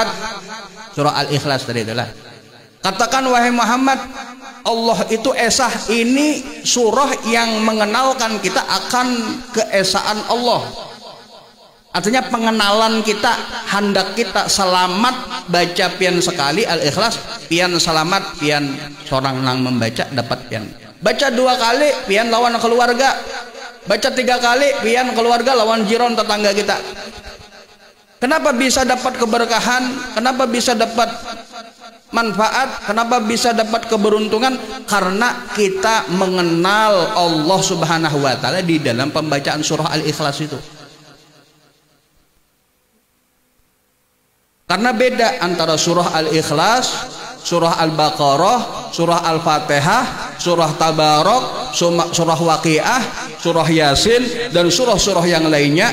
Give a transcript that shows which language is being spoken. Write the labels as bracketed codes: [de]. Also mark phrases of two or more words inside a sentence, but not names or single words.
[id] Surah Al-Ikhlas tadi adalah. Katakan wahai Muhammad, Allah itu esah. Ini surah yang mengenalkan kita akan keesaan Allah. [bjn] Artinya pengenalan kita, hendak kita selamat baca pian sekali Al-Ikhlas, pian selamat, pian seorang nang membaca dapat pian. Baca 2 kali pian lawan keluarga. Baca 3 kali pian keluarga lawan jiron tetangga kita. [id] Kenapa bisa dapat keberkahan? Kenapa bisa dapat manfaat? Kenapa bisa dapat keberuntungan? Karena kita mengenal Allah [ar] سبحانه وتعالى [id] di dalam pembacaan surah Al-Ikhlas itu. Karena beda antara surah Al-Ikhlas, surah Al-Baqarah, surah Al-Fatihah, surah Tabarok, surah Waqiah, surah Yasin, dan surah-surah yang lainnya.